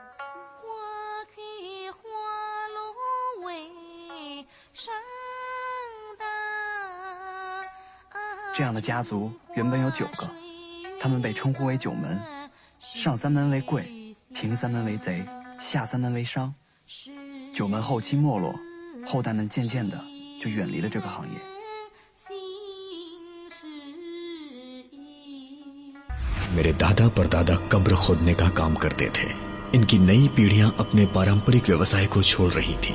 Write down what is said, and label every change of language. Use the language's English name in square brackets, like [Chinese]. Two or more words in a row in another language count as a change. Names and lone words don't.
[Chinese] 这样的家族原本有9个，他们被称呼为9门，上3门为贵，平3门为贼，下3门为商。9门后期没落，后代们渐渐的就远离了这个行业。 [Hindi] मेरे दादा परदादा कब्र खोदने का काम करते थे। इनकी नई पीढ़ियां अपने पारंपरिक व्यवसाय को छोड़ रही थी।